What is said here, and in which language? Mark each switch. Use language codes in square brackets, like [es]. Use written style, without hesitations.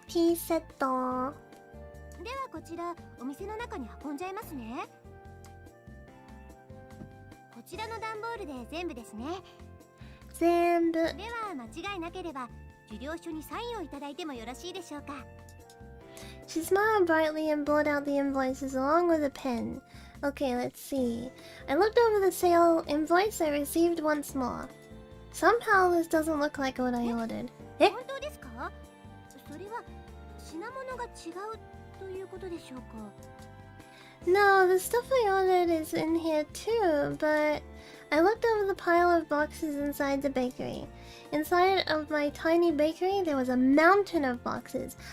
[en] Tea set. [ja] ではこちらお店の中に運んじゃいますね。こちらの段ボールで全部ですね。全部。では間違いなければ受領書にサインをいただいてもよろしいでしょうか。 [en] She smiled brightly and blotted out the invoices along with a pen. Okay, let's see. I looked over the sale invoice I received once more. Somehow this doesn't look like what I ordered. Eh? [ja] 本当ですか？それは品物が違うということでしょうか？ [en] No, the stuff I ordered is in here too, but I looked over the pile of boxes inside the bakery. Inside of my tiny bakery, there was a mountain of boxes.